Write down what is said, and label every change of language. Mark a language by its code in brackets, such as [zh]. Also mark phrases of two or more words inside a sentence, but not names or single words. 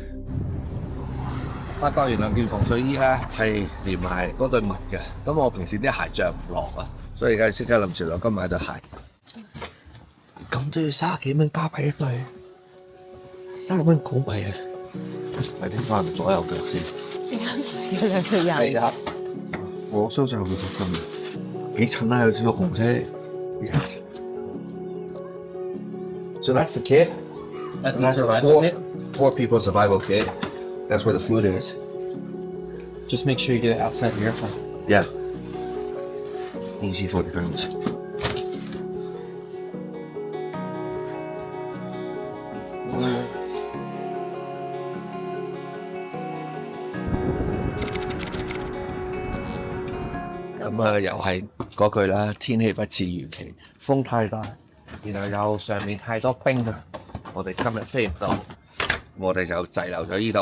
[yue] 發覺原來件防水衣咧係連埋嗰對襪嘅，咁我平時啲鞋着唔落啊，所以而家即刻諗住落今買對鞋。咁都要30幾蚊加幣一對，30蚊港幣啊！咪點翻左右腳先？有兩條人。係啊。我收上去個心，幾襯啦，有少少紅色。Yes. [en] So that's the kit. That's the survival kit. 4 people survival kit. That's where the food is. Just make sure you get it outside your airplane. Yeah. Easy 40 pounds. [yue] 咁啊，又係嗰句啦，天氣不似預期，風太大，然後又上面太多冰啊，我哋今日飛唔到，我哋就滯留咗呢度。